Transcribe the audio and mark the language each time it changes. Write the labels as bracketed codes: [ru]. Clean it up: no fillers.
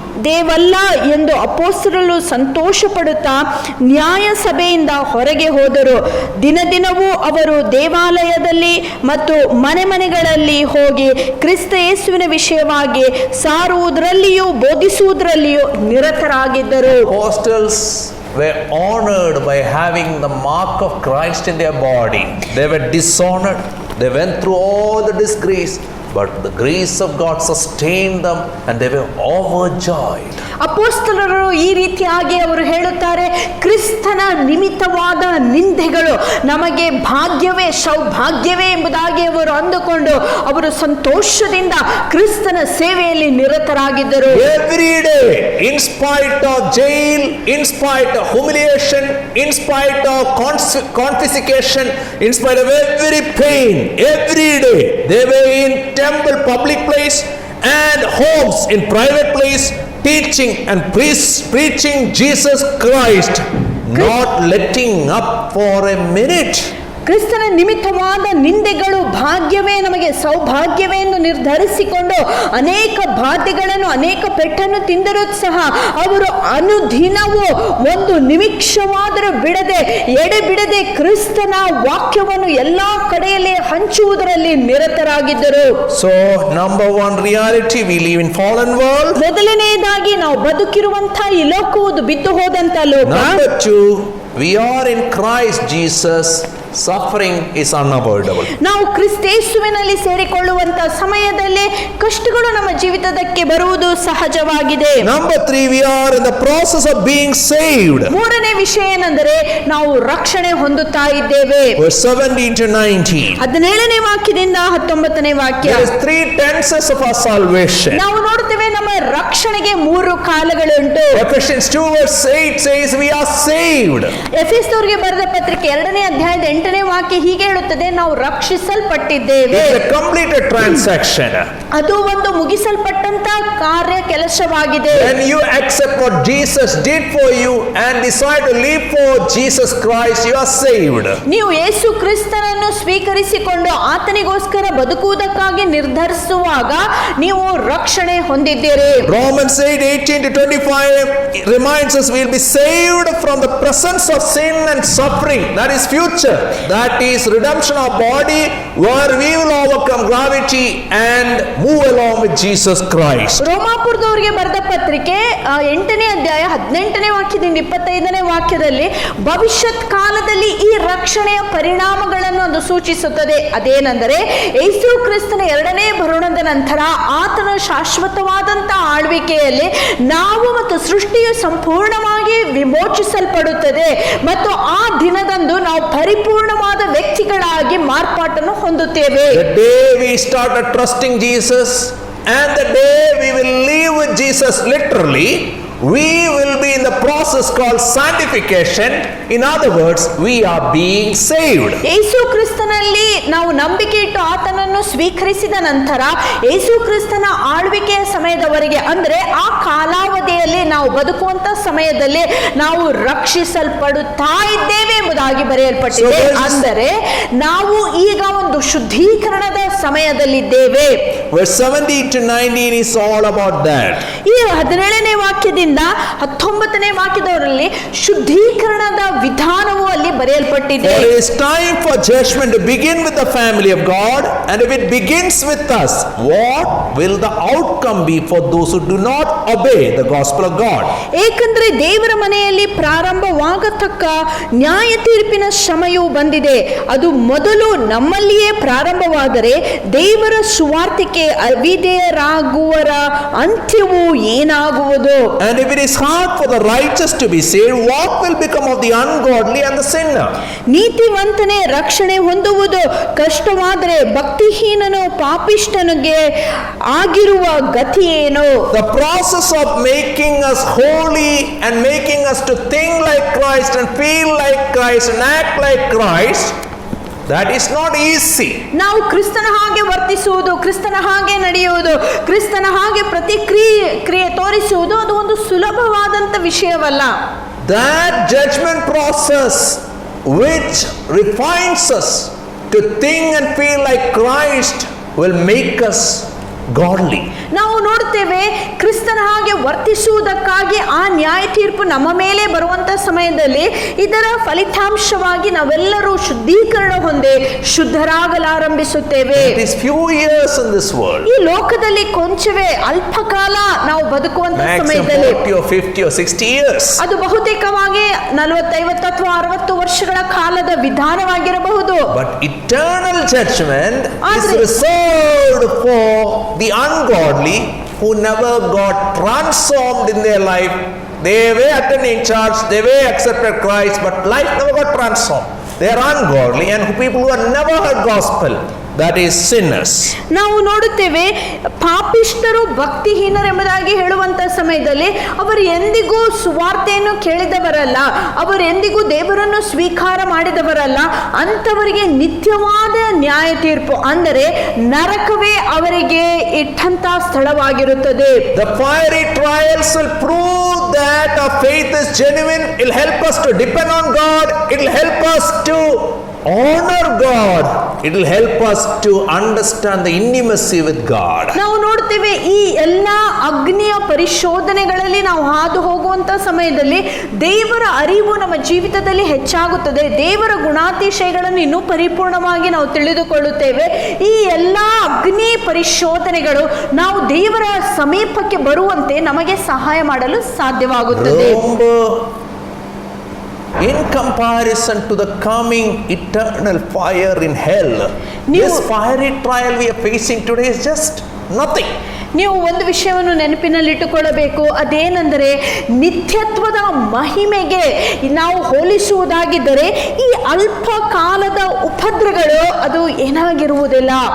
[kn] ದೇವಲ್ಲ ಎಂದು ಅಪೊಸ್ತಲರು ಸಂತೋಷ ಪಡುತ್ತಾ ನ್ಯಾಯ ಸಭೆಯಿಂದ ಹೊರಗೆ ಹೋದರು. ದಿನದಿನವೂ ಅವರು ದೇವಾಲಯದಲ್ಲಿ ಮತ್ತು ಮನೆಗಳಲ್ಲಿ ಹೋಗಿ ಕ್ರಿಸ್ತ ಯೇಸುವಿನ ವಿಷಯವಾಗಿ ಸಾರುವುದರಲ್ಲಿಯೂ ಬೋಧಿಸುವುದರಲ್ಲಿಯೂ ನಿರತರಾಗಿದ್ದರು. [en] Apostles were honored by having the mark of Christ in their body. They were dishonored. They went through all the disgrace, but the grace of God sustained them and they were overjoyed. [kn] ಅಪೊಸ್ತಲರು ಈ ರೀತಿಯಾಗಿ ಅವರು ಹೇಳುತ್ತಾರೆ, ಕ್ರಿಸ್ತನ ನಿಮಿತ್ತವಾದ ನಿಂದೆಗಳು ನಮಗೆ ಭಾಗ್ಯವೇ ಸೌಭಾಗ್ಯವೇ ಎಂಬುದಾಗಿ ಅವರು ಅಂದುಕೊಂಡು ಅವರು ಸಂತೋಷದಿಂದ ಕ್ರಿಸ್ತನ ಸೇವೆಯಲ್ಲಿ ನಿರತರಾಗಿದ್ದರು. [en] Every day, in spite of jail, in spite of humiliation, in spite of confiscation, in spite of every pain, every day they were in temple, public place, and homes in private place, teaching and preaching Jesus Christ, not letting up for a minute. [kn] ಕ್ರಿಸ್ತನ ನಿಮಿತ್ತವಾದ ನಿಂದೆಗಳು ಭಾಗ್ಯವೇ ನಮಗೆ ಸೌಭಾಗ್ಯವೇ ಎಂದು ನಿರ್ಧರಿಸಿಕೊಂಡು ಅನೇಕ ಬಾಧೆಗಳನ್ನು ಅನೇಕ ಪೆಟ್ಟನ್ನು ತಿಂದರೂ ಸಹ ಅವರು ಅನುದಿನವೂ ಒಂದು ನಿಮಿಷವಾದರೂ ಬಿಡದೆ ಎಡೆಬಿಡದೆ ಕ್ರಿಸ್ತನ ವಾಕ್ಯವನ್ನು ಎಲ್ಲಾ ಕಡೆಯಲ್ಲಿ ಹಂಚುವುದರಲ್ಲಿ ನಿರತರಾಗಿದ್ದರು. [en] So number one reality, we live in fallen world. [kn] ಮೊದಲನೆಯದಾಗಿ ನಾವು ಬದುಕಿರುವಂತಹ ಈ ಲೋಕವು ಬಿದ್ದು ಹೋದಂತ ಲೋಕ. [en] Number two, we are in Christ Jesus. Suffering is unavoidable. [kn] ನಾವು ಕ್ರಿಸ್ತೇಸುವಿನಲ್ಲಿ ಸೇರಿಕೊಳ್ಳುವಂತಹ ಸಮಯದಲ್ಲಿ ಕಷ್ಟಗಳು ನಮ್ಮ ಜೀವಿತಕ್ಕೆ ಬರುವುದು ಸಹಜವಾಗಿದೆ. [en] Number three, we are in the process of being saved. [kn] ಮೂರನೇ ವಿಷಯ ಏನೆಂದರೆ ನಾವು ರಕ್ಷಣೆ ಹೊಂದುತ್ತಾ ಇದ್ದೇವೆ. [en] Verse 17 to 19. [kn] 17ನೇ ವಾಕ್ಯದಿಂದ 19ನೇ ವಾಕ್ಯ. [en] There is three tenses of our salvation. [kn] ನಾವು ನೋಡ್ತೇವೆ ನಮ್ಮ ರಕ್ಷಣೆಗೆ ಮೂರು ಕಾಲಗಳುಂಟು. [en] Ephesians 2 verse 8 says we are saved. [kn] ಎಫೆಸದವರಿಗೆ ಬರೆದ ಪತ್ರಿಕೆ 2ನೇ ಅಧ್ಯಾಯದ 8ನೇ ವಾಕ್ಯ ಹೀಗೆ ಹೇಳುತ್ತದೆ, ನಾವು ರಕ್ಷಿಸಲ್ಪಟ್ಟಿದ್ದೇವೆ. [en] It's a completed transaction. [kn] ಅದು ಒಂದು ಮುಗಿಸಲ್ಪಟ್ಟಂತ ಕಾರ್ಯ ಕೆಲಸವಾಗಿದೆ. [en] When you accept what Jesus did for you and decide to live for Jesus Christ, you are saved. [kn] ನೀವು ಯೇಸು ಕ್ರಿಸ್ತನನ್ನು ಸ್ವೀಕರಿಸಿಕೊಂಡು ಆತನಿಗೋಸ್ಕರ ಬದುಕುವುದಕ್ಕಾಗಿ ನಿರ್ಧರಿಸುವಾಗ ನೀವು ರಕ್ಷಣೆ ಹೊಂದಿದ್ದೀರಿ. [en] Romans 8:18 to 25 reminds us we will be saved from the presence of sin and suffering. That is future. That is redemption of body, where we will overcome gravity and move along with Jesus Christ. [kn] ರೋಮಾಪುರದವರಿಗೆ ಬರೆದ ಪತ್ರಿಕೆ 8ನೇ ಅಧ್ಯಾಯ 18ನೇ ವಾಕ್ಯದಿಂದ 25ನೇ ವಾಕ್ಯದಲ್ಲಿ ಭವಿಷ್ಯತ್ ಕಾಲದಲ್ಲಿ ಈ ರಕ್ಷಣೆಯ ಪರಿಣಾಮಗಳನ್ನು ಅದು ಸೂಚಿಸುತ್ತದೆ. ಅದೇನೆಂದರೆ ಯೇಸು ಕ್ರಿಸ್ತನ 2ನೇ ಬರುಣದ ನಂತರ ಆತನ ಶಾಶ್ವತವಾದಂತ ಆಳ್ವಿಕೆಯಲ್ಲಿ ನಾವು ಮತ್ತು ಸೃಷ್ಟಿಯು ಸಂಪೂರ್ಣವಾಗಿ ವಿಮೋಚಿಸಲ್ಪಡುತ್ತದೆ ಮತ್ತು ಆ ದಿನದಂದು ನಾವು ಪರಿಪೂರ್ಣವಾದ ವ್ಯಕ್ತಿಗಳಾಗಿ ಮಾರ್ಪಾಟನ್ನು ಹೊಂದುತ್ತೇವೆ. [en] The day we started trusting Jesus and the day we will live with Jesus literally, we will be in the process called sanctification. In other words, we are being saved. [kn] ಯೇಸು ಕ್ರಿಸ್ತನಲ್ಲಿ ನಾವು ನಂಬಿಕೆ ಇಟ್ಟು ಆತನನ್ನು ಸ್ವೀಕರಿಸಿದ ನಂತರ ಯೇಸು ಕ್ರಿಸ್ತನ ಆಳ್ವಿಕೆಯ ಸಮಯದವರೆಗೆ ಅಂದ್ರೆ ಆ ಕಾಲಾವಧಿಯಲ್ಲಿ ನಾವು ಬದುಕುವಂತ ಸಮಯದಲ್ಲಿ ನಾವು ರಕ್ಷಿಸಲ್ಪಡುತ್ತಾ ಇದ್ದೇವೆ ಎಂಬುದಾಗಿ ಬರೆಯಲ್ಪಟ್ಟಿದೆ. ಅಂದರೆ ನಾವು ಈಗ ಒಂದು ಶುದ್ಧೀಕರಣದ ಸಮಯದಲ್ಲಿದ್ದೇವೆ. [en] Verse 17 to 19 is all about that. [kn] ಈ 17ನೇ ವಾಕ್ಯದಿಂದ 19ನೇ ವಾಕ್ಯದವರಲ್ಲಿ ಶುದ್ಧೀಕರಣದ ವಿಧಾನವು ಅಲ್ಲಿ ಬರೆಯಲ್ಪಟ್ಟಿದೆ. [en] There is time for judgment to begin with the family of God, and if it begins with us, what will the outcome be for those who do not obey the gospel of God? [kn] ಏಕೆಂದರೆ ದೇವರ ಮನೆಯಲ್ಲಿ ಪ್ರಾರಂಭವಾಗತಕ್ಕ ನ್ಯಾಯ ತೀರ್ಪಿನ ಸಮಯವು ಬಂದಿದೆ. ಅದು ಮೊದಲು ನಮ್ಮಲ್ಲಿಯೇ ಪ್ರಾರಂಭವಾದರೆ ದೇವರ ಸುವಾರ್ತೆಗೆ ಅವಿಧೇಯರಾಗುವರ ಅಂತ್ಯವು ಏನಾಗುವುದು? [en] And if it is hard for the righteous to be saved, what will become of the ungodly and the sinner? [kn] ನೀತಿವಂತನೇ ರಕ್ಷಣೆ ಹೊಂದುವುದು ಕಷ್ಟವಾದರೆ ಭಕ್ತಿಹೀನನು ಪಾಪಿಷ್ಠನಿಗೆ ಆಗಿರುವ ಗತಿ ಏನು? [en] The process of making us holy and making us to think like Christ and feel like Christ and act like Christ, that is not easy. [kn] ನಾವು ಕ್ರಿಸ್ತನ ಹಾಗೆ ವರ್ತಿಸುವುದು, ಕ್ರಿಸ್ತನ ಹಾಗೆ ನಡೆಯುವುದು, ಕ್ರಿಸ್ತನ ಹಾಗೆ ಪ್ರತಿಕ್ರಿಯೆ ತೋರಿಸುವುದು ಅದು ಒಂದು ಸುಲಭವಾದಂತ ವಿಷಯವಲ್ಲ. [en] That judgment process which refines us to think and feel like Christ will make us godly. [kn] ನಾವು ನೋಡ್ತೇವೆ ಕ್ರಿಸ್ತನ ಹಾಗೆ ವರ್ತಿಸುವುದಕ್ಕಾಗಿ ಆ ನ್ಯಾಯ ತೀರ್ಪು ನಮ್ಮ ಮೇಲೆ ಬರುವಂತ ಸಮಯದಲ್ಲಿ ಇದರ ಫಲಿತಾಂಶವಾಗಿ ನಾವೆಲ್ಲರೂ ಶುದ್ಧೀಕರಣ ಹೊಂದಿ ಶುದ್ಧರಾಗಲಾರಂಭಿಸುತ್ತೇವೆ. [en] It is few years in this world. [kn] ಈ ಲೋಕದಲ್ಲಿ ಕೊಂಚವೇ ಅಲ್ಪ ಕಾಲ ನಾವು ಬದುಕುವಂತ [en] Maximum [kn] ಸಮಯದಲ್ಲಿ [en] 40 or 50 or 60 years. [kn] ಅದು ಬಹುತೇಕವಾಗಿ 40, 50 ಅಥವಾ 60 ವರ್ಷಗಳ ಕಾಲದ ವಿಧಾನವಾಗಿರಬಹುದು. [en] But eternal judgment is Adre- reserved for the ungodly who never got transformed in their life. They were attending church, they were accepted Christ, but life never got transformed. They are ungodly and people who have never heard gospel, that is sinners. [kn] ನಾವು ನೋಡುತ್ತೇವೆ ಪಾಪಿಷ್ಠರು ಭಕ್ತಿಹೀನರೆಂಬುದಾಗಿ ಹೇಳುವಂತ ಸಮಯದಲ್ಲಿ ಅವರು ಎಂದಿಗೂ ಸುವಾರ್ತೆಯನ್ನು ಕೇಳಿದವರಲ್ಲ, ಅವರು ಎಂದಿಗೂ ದೇವರನ್ನು ಸ್ವೀಕಾರ ಮಾಡಿದವರಲ್ಲ. ಅಂಥವರಿಗೆ ನಿತ್ಯವಾದ ನ್ಯಾಯ ತೀರ್ಪು ಅಂದರೆ ನರಕವೇ ಅವರಿಗೆ ಇಟ್ಟಂತ ಸ್ಥಳವಾಗಿರುತ್ತದೆ. [en] The fiery trials will prove that our faith is genuine. It will help us to depend on God. It will help us to honor God. It will help us to understand the intimacy with God. [kn] ನಾವು ನೋಡ್ತೇವೆ ಈ ಎಲ್ಲ ಅಗ್ನಿಯ ಪರಿಶೋಧನೆಗಳಲ್ಲಿ ನಾವು ಹಾದು ಹೋಗುವಂತ ಸಮಯದಲ್ಲಿ ದೇವರ ಅರಿವು ನಮ್ಮ ಜೀವಿತದಲ್ಲಿ ಹೆಚ್ಚಾಗುತ್ತದೆ. ದೇವರ ಗುಣಾತಿಶಯಗಳನ್ನು ಇನ್ನೂ ಪರಿಪೂರ್ಣವಾಗಿ ನಾವು ತಿಳಿದುಕೊಳ್ಳುತ್ತೇವೆ. ಈ ಎಲ್ಲ ಅಗ್ನಿ ಪರಿಶೋಧನೆಗಳು ನಾವು ದೇವರ ಸಮೀಪಕ್ಕೆ ಬರುವಂತೆ ನಮಗೆ ಸಹಾಯ ಮಾಡಲು ಸಾಧ್ಯವಾಗುತ್ತದೆ. [en] In comparison to the coming eternal fire in hell, this fiery trial we are facing today is just nothing. [kn] ನೀವು ಒಂದು ವಿಷಯವನ್ನು ನೆನಪಿನಲ್ಲಿಟ್ಟುಕೊಳ್ಳಬೇಕು, ಅದೇನೆಂದರೆ ನಿತ್ಯತ್ವದ ಮಹಿಮೆಗೆ ನಾವು ಹೋಲಿಸುವುದಾಗಿದ್ದರೆ ಈ ಅಲ್ಪ ಕಾಲದ ಉಪದ್ರಗಳು ಅದು ಏನಾಗಿರುವುದಿಲ್ಲ.